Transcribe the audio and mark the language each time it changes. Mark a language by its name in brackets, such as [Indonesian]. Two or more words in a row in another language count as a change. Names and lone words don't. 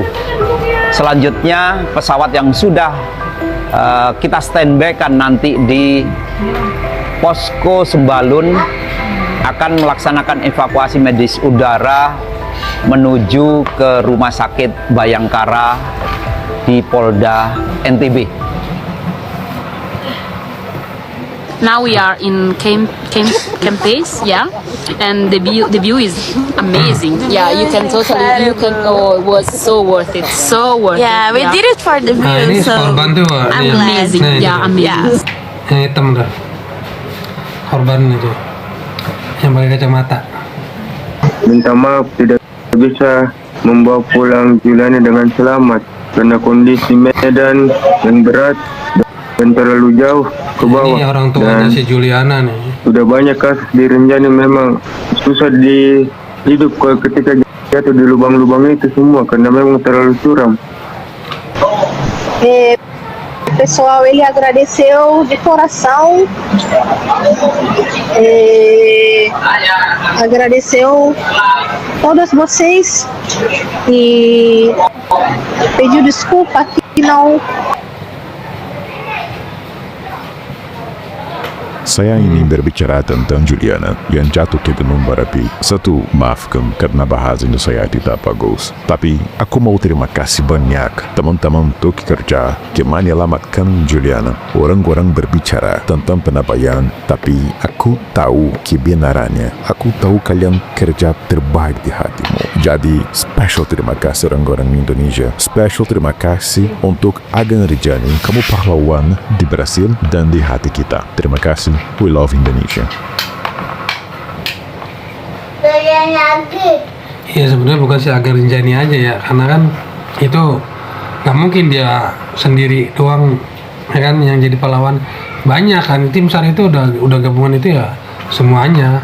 [Indonesian] Selanjutnya pesawat yang sudah kita standby kan nanti di posko Sembalun akan melaksanakan evakuasi medis udara menuju ke Rumah Sakit Bayangkara di Polda NTB. [English] Now we are in Camp Base, yeah, and the view is amazing. Yeah, you can oh, it was so worth it, so worth Yeah, it. we did it for the view, [Indonesian] Ini [English] so [Indonesian] korban tuh [English] I'm Amazing, [Indonesian] Nah, [English] yeah, [Indonesian] ini. [English] amazing. [Indonesian] yang hitam tuh korban itu yang pakai kacamata. Minta maaf tidak bisa membawa pulang Juliana dengan selamat karena kondisi medan yang berat dan terlalu jauh ke bawah. Ini orang tuanya Dan si Juliana nih. sudah banyak kasus di Rinjani, memang susah dihidup ketika jatuh di lubang-lubang itu semua karena memang terlalu curam. [Portuguese] Pessoal, ele agradeceu de coração, agradeceu todas vocês e pediu desculpa que não. [Indonesian] Saya ingin berbicara tentang Juliana yang jatuh ke Gunung Merapi. Satu, maafkan karena bahasanya saya tidak bagus. Tapi aku mau terima kasih banyak teman-teman untuk kerja yang menyelamatkan Juliana. Orang-orang berbicara tentang penabaian, tapi aku tahu kebenarannya. Aku tahu kalian kerja terbaik di hatimu. Jadi, special terima kasih orang-orang Indonesia. Special terima kasih untuk Agan Rinjani. Kamu pahlawan di Brasil dan di hati kita. Terima kasih. [English] We love Indonesia. [Indonesian] Iya, sebenarnya bukan si Agan Rinjani aja ya, karena kan itu nggak mungkin dia sendiri doang ya kan yang jadi pahlawan. Banyak kan tim SAR itu udah gabungan itu ya semuanya.